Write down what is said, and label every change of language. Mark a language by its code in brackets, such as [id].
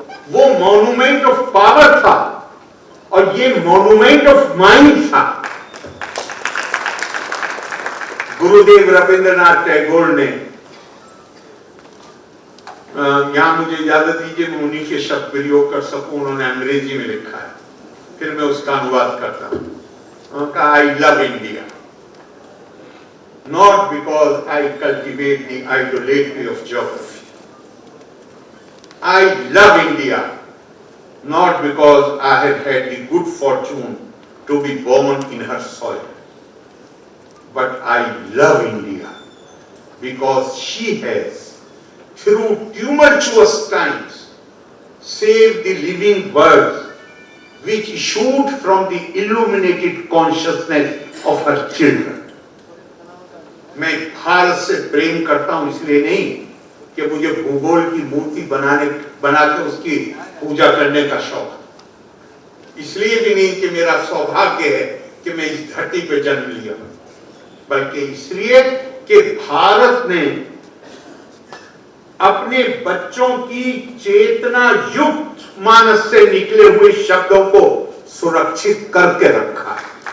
[hi] वो [en] monument of power [hi] था और ये [en] monument of mind [hi] था। गुरुदेव रविंद्रनाथ टैगोर ने, यहां मुझे इजाजत दीजिए मैं उन्हीं के शब्द प्रयोग कर सकूं, उन्होंने अंग्रेजी में लिखा है, फिर मैं उसका अनुवाद करता हूं। उनका [en] I love India not because I cultivate the idolatry of geography, I love India not because I have had the good fortune to be born in her soil, but I love India because she has, through tumultuous times, saved the living words which issued from the illuminated consciousness of her children. [hi] मैं भारत से प्रेम करता हूं इसलिए नहीं कि मुझे भूगोल की मूर्ति बना के उसकी पूजा करने का शौक, इसलिए भी नहीं कि मेरा सौभाग्य है कि मैं इस धरती पे जन्म लिया, बल्कि इसलिए कि भारत ने अपने बच्चों की चेतना युक्त मानस से निकले हुए शब्दों को सुरक्षित करके रखा है।